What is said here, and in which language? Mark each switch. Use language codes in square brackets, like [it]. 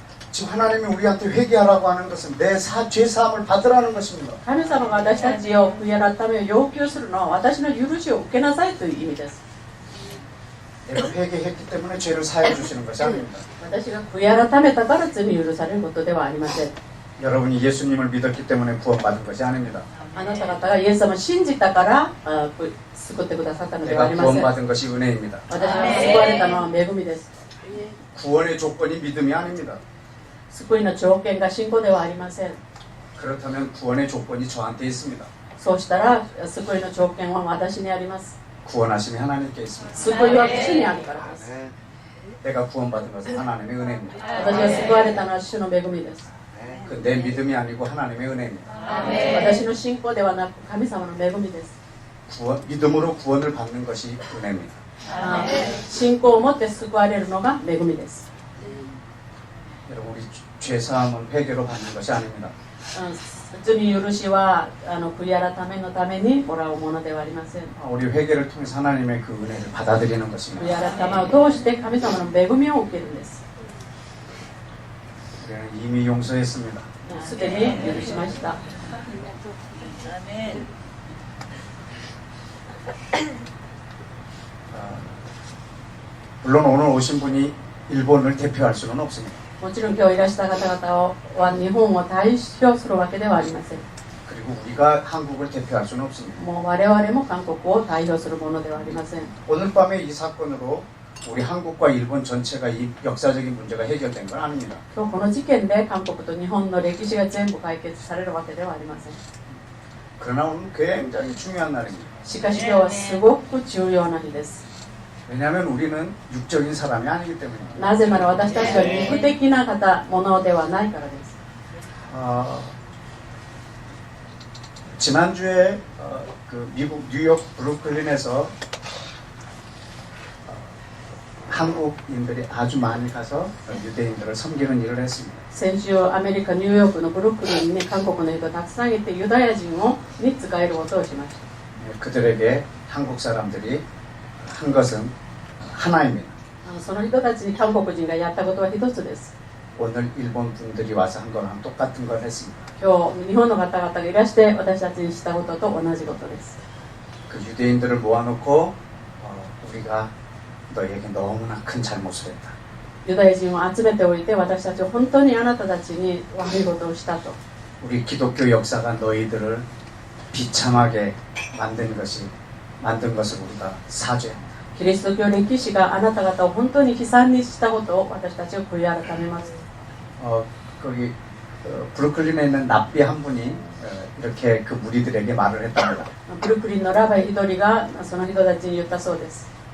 [ko] 지금 하나님이 우리한테 회개하라고 하는 것은 내 죄사함을 받으라는 것입니다. [ja] 神様が私たちを悔い改めを要求するのは私の許しを受けなさいという意味です。 [ko] 내가 회개했기 때문에 죄를 사해 주시는 것이 아닙니다. [ja] 私が悔い改めたから罪許されることではありません。 [ko] 여러분이 예수님을 믿었기 때문에 구원받은 것이 아닙니다. [ja] あなた方がイエス様を信じたから救ってくださったのではあ [ko] 내가 [ja] りません。 [ko] 구원받은 것이 은혜입니다. [ja] 私が救われたのは恵みです。 [ko] 구원의 조건이 믿음이 아닙니다. [ja] 救いの条件が信仰ではありません。 [ko] 그렇다면 구원의 조건이 저한테 있습니다. [ja] そうしたら救いの条件は私にあります。 [ko] 구원하심이 하나님께 있습니다. [ja] 救いは主にあるからです。 [ko] 내가 구원받은 것은 하나님의 은혜입니다. [ja] 私が救われたのは主の恵みです。 [ko] 그 내 믿음이 아니고 하나님의 은혜입니다. [ja] 私の信仰ではなく神様の恵みです。 [ko] 믿음으로 구원을 받는 것이 은혜입니다. [ja] 信仰を持って救われるのが恵みです。 [ko] 여러분 우리 죄사함은 회개로 받는 것이 아닙니다. [ja] 罪許しは悔い改めのためにもらうものではありません。 [ko] 우리 회개를 통해서 하나님의 그 은혜를 받아들이는 것입니다. [ja] 悔い改めを通して神様の恵みを受けるんです。 [ko] 우리는 이미 용서했습니다. [ja] すでに許しました。 [ko] 물론 오늘 오신 분이 일본을 대표할 수는 없습니다. [ja] もちろん今日いらした方々は日本を代表するわけではありません。 [ko] 그리고 우리가 한국을 대표할 수는 없습니다. [ja] もう我々も韓国を代表するものではありません。 [ko] 오늘 밤에 이 사건으로 우리 한국과 일본 전체가 이 역사적인 문제가 해결된 건 아닙니다. [ja] 今日この事件で韓国と日本の歴史が全部解決されるわけではありません。 [ko] 그러나 오늘 굉장히 중요한 날입니다. [ja] しかし今日はすごく重要な日です。 [ko] 왜냐하면 우리는 육적인 사람이 아니기 때문입니다. [ja] なぜなら私たちは肉的なものではないからです。 [ko] 지난주에 그 미국 뉴욕 브루클린에서 한국인들이 아주 많이 가서 유대인들을 섬기는 일을 했습니다. [ja] 先週アメリカ・ニューヨークのブルックリンに韓国の人がたくさんいてユダヤ人に仕えることをしました。 [ko] 그들에게 한국 사람들이 한 것은 하나입니다. [ja] その人たちに韓国人がやったことは一つです。 [ko] 오늘 일본 분들이 와서 한 거랑 똑같은 걸 했습니다. [ja] 今日日本の方々がいらして私たちにしたことと同じことです。 [ko] 그 유대인들을 모아놓고 우리가 너희에게 너무나 큰 잘못을 했다. [ja] ユダヤ人を集めておいて私たちは本当にあなたたちに悪いことをしたと。 [ko] 우리 기독교 역사가 너희들을 비참하게 만든 것을 우리가 사죄합니다. [ja] キリスト教歴史があなた方を本当に悲惨にしたことを私たちは悔い改めます。 [ko] 거기 브루클린에 있는 랍비 한 분이 이렇게 그 무리들에게 말을 했답니다. [ja] ブルックリンのラバイ一人がその人たちに言ったそうです。